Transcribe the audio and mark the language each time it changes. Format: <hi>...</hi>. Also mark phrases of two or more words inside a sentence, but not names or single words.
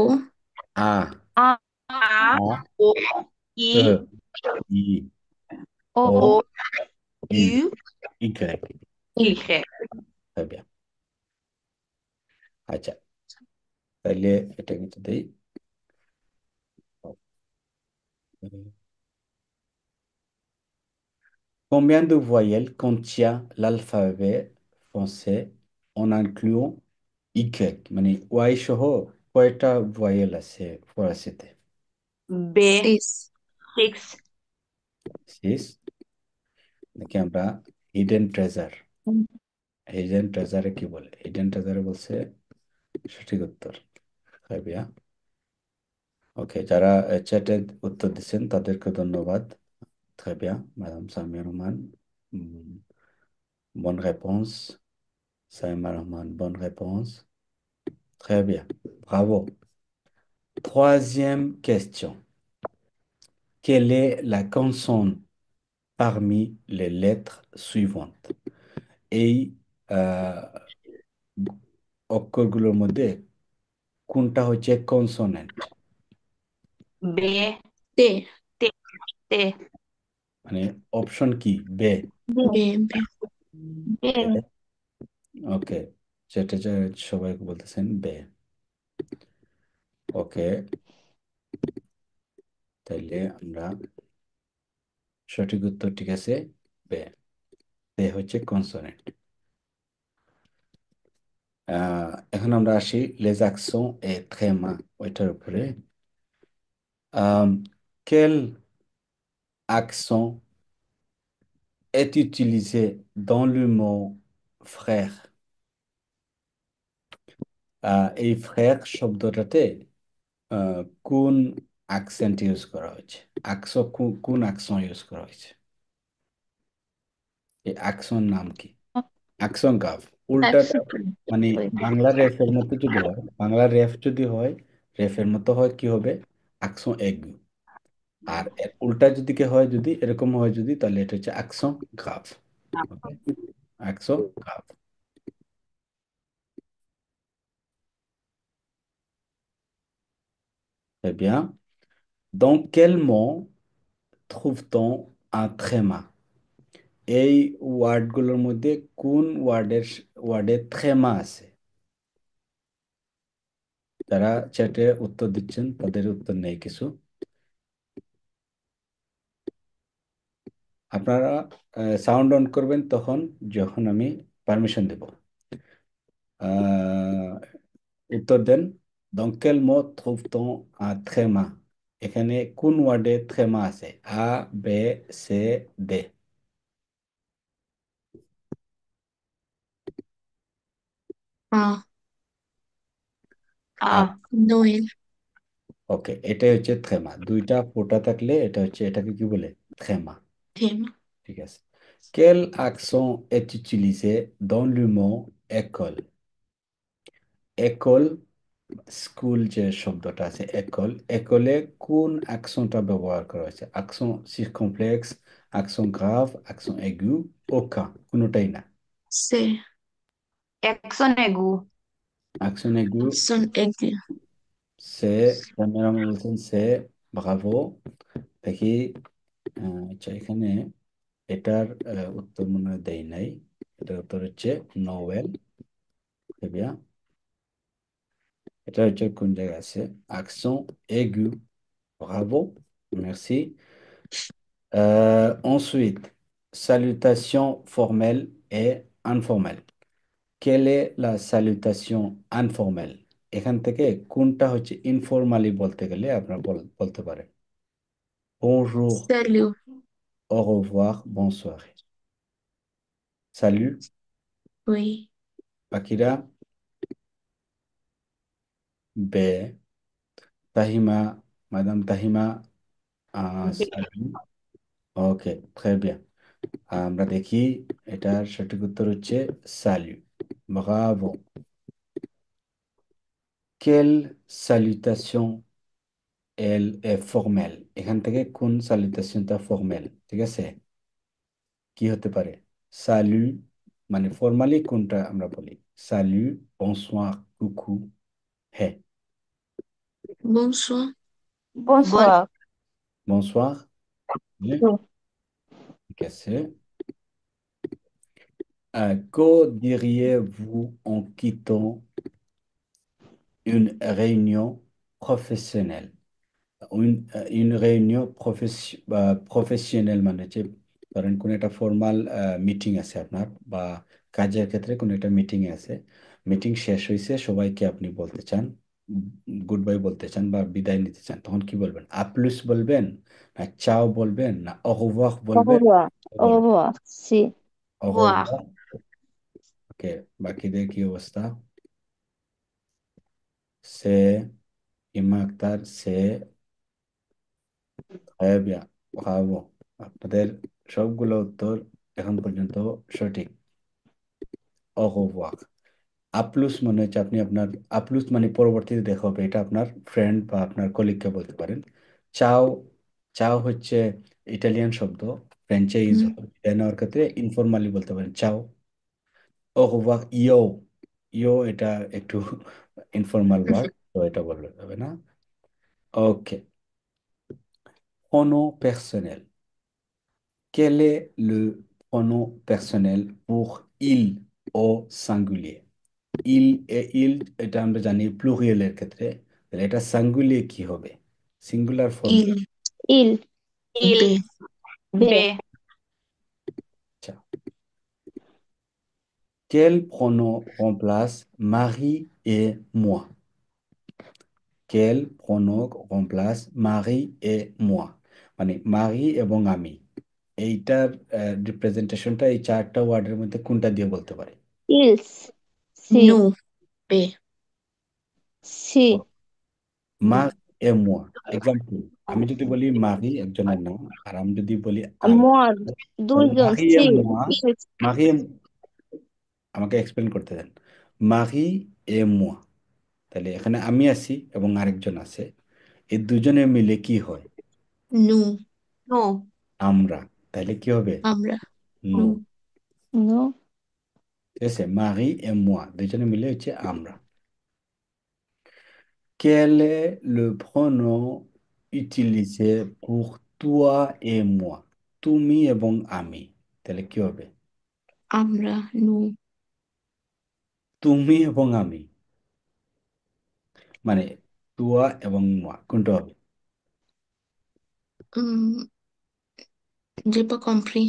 <fr>আ, আ। আ, ও। ই। এ, ই, ও। ও, ও। ইউ, ইউ। ইগ্রেক। ইখে।</fr> <bn>হবে। আচ্ছা, তাইলে এটা কিন্তু দেই।</bn> <fr>Combien de voyelles contient l'alphabet français en incluant Y?</fr> <bn>মানে ওয়াই সহ কয়টা ভয়েল আছে ফরাসিতে?</bn> <en>বে। six. six.</en> <bn>6 নাকি আমরা</bn> <en>hidden treasure? hidden treasure</en> <bn>কি বলে?</bn> <en>hidden treasure</en> <bn>বলছে সঠিক উত্তর। খাবিয়া। ওকে, যারা চ্যাটে উত্তর দিচ্ছেন তাদেরকে ধন্যবাদ। খাবিয়া, ম্যাডাম সামিয়া রহমান।</bn> <fr>Hmm, bonne réponse. Saïma Rahman, bonne réponse. Très bien. Bravo. Troisième question. Quelle est la consonne parmi les lettres suivantes?</fr> <bn>এই অক্ষরগুলোর মধ্যে কোনটা হচ্ছে কনসোনেন্ট?</bn> <fr>B, T. T, T,</fr> <bn>মানে অপশন কি? বে?</bn> <fr>B. B. B.</fr> <bn>ওকে, যেটা সবাই বলতেছেন বে। ওকে, তাইলে আমরা সঠিক উত্তর ঠিক আছে, বে। বে হচ্ছে কনসোনেন্ট। এখন আমরা আসি</bn> <fr>les accents et trémas</fr> <bn>ওইটার উপরে।</bn> <fr>Quel accent est utilisé dans le mot frère?</fr> <bn>এই ফ্রেক শব্দটাতে কোন অ্যাকসেন্ট ইউজ করা হয়েছে? কোন অ্যাকশন ইউজ করা হয়েছে? এই অ্যাকশন নাম কি?</bn> <fr>accent grave.</fr> <bn>উল্টাটা মানে বাংলা রেফের মতো যদি হয়, বাংলা রেফ যদি হয়, রেফের মতো হয় কি হবে?</bn> <fr>accent aigu.</fr> <bn>আর এর উল্টা যদি কে হয়, যদি এরকম হয় যদি, তাহলে এটা হচ্ছে</bn> <fr>accent grave. ওকে, accent grave. Très bien. Dans quel mot trouve-t-on un tréma?</fr> <bn>এই ওয়ার্ডগুলোর মধ্যে কোন ওয়ার্ডে থ্রেমা আছে? যারা চ্যাটে উত্তর দিচ্ছেন তাদের উত্তর নেই কিছু। আপনারা সাউন্ড অন করবেন তখন, যখন আমি পারমিশন দেব। আহ, উত্তর দেন।</bn> <fr>Dans quel mot trouve-t-on un tréma?</fr> <bn>এখানে কোন ওয়ার্ডে থ্রেমা আছে?</bn> <fr>a, b, c, দে? A. আ। A, Noël.</fr> <bn>ওকে, এটাই হচ্ছে থ্রেমা। দুইটা ফোঁটা থাকলে এটা হচ্ছে, এটাকে কি বলে? থ্রেমা।</bn> <fr>Thème.</fr> <bn>ঠিক আছে।</bn> <fr>Quel accent est utilisé dans le mot école? école,</fr> <bn>স্কুল যে শব্দটা আছে একল, একলে কোন অ্যাকশনটা ব্যবহার করা হয়েছে?</bn> <fr>accent circonflexe, accent grave, accent aigu, ওকা,</fr> <bn>কোনোটাই না।</bn> <fr>C. accent aigu. accent aigu. Son aigu.</fr> <bn>সে, ক্যামেরা বলছেন সে। ব্রাভো। দেখি, আচ্ছা এখানে এটার উত্তর মনে হয় দেই নাই। এটার উত্তর হচ্ছে নোবেল। এটা হচ্ছে কোন জায়গায় আছে?</bn> <fr>accent aigu. Bravo, merci. Ensuite, salutation formelle et informelle. Quelle est la salutation informelle?</fr> <bn>এখান থেকে কোনটা হচ্ছে ইনফর্মালি বলতে গেলে আপনারা বলতে পারেন?</bn> <fr>Bonjour, Salut. au revoir, bonsoir. Salut, Oui. Akira, B, Tahima, Madame Tahima, B, salut. Ok, très bien.</fr> <bn>আমরা দেখি, এটার সঠিক উত্তর হচ্ছে স্যালু।</bn> <fr>Bravo. Quelle salutation elle est formelle?</fr> <bn>এখান থেকে কোন স্যালুটেশনটা ফর্মেল? ঠিক আছে, কি হতে পারে? স্যালু মানে ফর্মালি কোনটা আমরা বলি?</bn> <fr>salut, bonsoir, coucou,</fr> <bn>হ্যাঁ।</bn> <fr>Bonsoir. bon, Bonsoir.</fr> <bn>বনসোয়ার, হ্যাঁ, ঠিক আছে।</bn> <fr>Que diriez-vous en quittant une réunion professionnelle? une réunion</fr> <bn>প্রফেশনাল মানে হচ্ছে, ধরেন কোনো একটা ফর্মাল মিটিং আছে আপনার, বা কাজের ক্ষেত্রে কোনো একটা মিটিং আছে। মিটিং শেষ হয়েছে, সবাইকে আপনি বলতে চান,</bn> <en>good bye</en> <bn>বলতে চান বা বিদায় নিতে চান, তখন কি বলবেন? আপলুস বলবেন, না চাও বলবেন, না অহবাহ</bn> <fr>Au</fr> <bn>বলবেন?</bn> <fr>revoir.</fr> <bn>কি</bn> <fr>Au</fr> <bn>বলবেন?</bn> <fr>revoir. Si. voir.</fr> <bn>অহবাহ। ওকে, বাকিদের কি অবস্থা? সে, ইমা আক্তার সে। হ্যাঁ, ব্রাভো। আপনাদের সবগুলো উত্তর এখন পর্যন্ত সঠিক।</bn> <fr>au revoir।</fr> <bn>আপলুস মানে হচ্ছে আপনি আপনার, আপলুস মানে পরবর্তীতে দেখা হবে, এটা আপনার ফ্রেন্ড বা আপনার কলিগকে বলতে পারেন। চাও, চাও হচ্ছে ইটালিয়ান শব্দ, ফ্রেঞ্চে ইউজ হুম, হয়, বিদায় নেওয়ার ক্ষেত্রে ইনফর্মালি বলতে পারেন চাও। ও ওয়াক ইয়ো, ইয়ো এটা একটু ইনফর্মাল ওয়ার্ড, তো এটা বললে হবে না। ওকে,</bn> <fr>pronom personnel. Quel est le pronom personnel pour il au singulier? Il et il</fr> <bn>এটা আমরা জানি প্লুরিয়ালের ক্ষেত্রে, তাহলে এটা সিঙ্গুলিয়ার কি হবে? সিঙ্গুলার ফর্ম।</bn> <fr>il, Il, B, il, B,</fr> <bn>আচ্ছা,</bn> <fr>quel pronom remplace Marie et moi? Quel pronom remplace Marie et moi?</fr> <bn>মানে মারি এবং আমি, এইটার রিপ্রেজেন্টেশনটা এই চারটা ওয়ার্ডের মধ্যে কোনটা দিয়ে বলতে পারে?</bn> <fr>ils, si, nous, B, si, Marie et moi.</fr> <bn>এক্সাম্পল, আমি যদি বলি মারি একজনের নাম, আর আমি যদি বলি আমি,</bn> <fr>moi,</fr> <bn>তাহলে</bn> <fr>12 ans, Marie et si, মোয়া, ils,</fr> <bn>মারি আমাকে এক্সপ্লেন করতে দেন।</bn> <fr>Marie et moi,</fr> <bn>তাহলে এখানে আমি আছি এবং আরেকজন আছে, এই দুজনে মিলে কি হয়?</bn> <fr>nous, nous,</fr> <bn>আমরা। তাহলে কি হবে? আমরা, নো।</bn> <fr>nous, nous,</fr> <bn>ঠিক আছে,</bn> <fr>Marie et moi</fr> <bn>দুজনে মিলে হচ্ছে আমরা।</bn> <fr>Quel est le pronom utilisé pour toi et moi?</fr> <bn>তুমি এবং আমি, তাহলে কি হবে? আমরা, nous, তুমি এবং আমি, মানে তুয়া এবং মুয়া কোনটা হবে?</bn> <fr>hum, j'ai pas compris,</fr>